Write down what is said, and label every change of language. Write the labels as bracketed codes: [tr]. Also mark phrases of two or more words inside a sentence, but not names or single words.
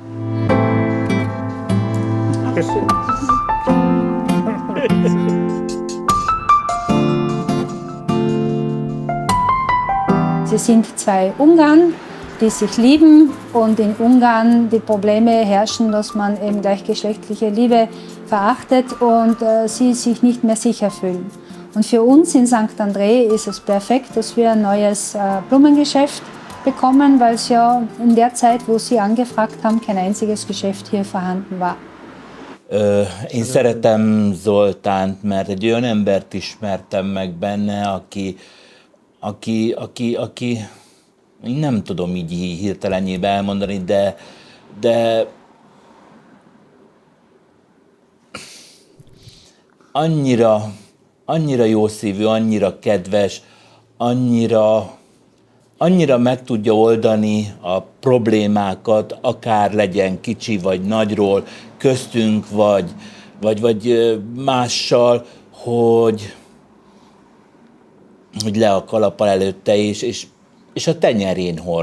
[de] Sie sind zwei Ungarn, die sich lieben, und in Ungarn die Probleme herrschen, dass man eben gleichgeschlechtliche Liebe verachtet und sie sich nicht mehr sicher fühlen. Und für uns in St. André ist es perfekt, dass wir ein neues Blumengeschäft bekommen, weil es ja in der Zeit, wo Sie angefragt haben, kein einziges Geschäft hier vorhanden war. [hu] Én szeretem Zoltánt, mert egy olyan embert ismertem meg benne, aki én nem tudom így hirtelenjébe elmondani, de annyira jószívű, annyira kedves, annyira meg tudja oldani a problémákat, akár legyen kicsi vagy nagyról, köztünk vagy mással, hogy le a kalappal előtte és a tenyerén hord.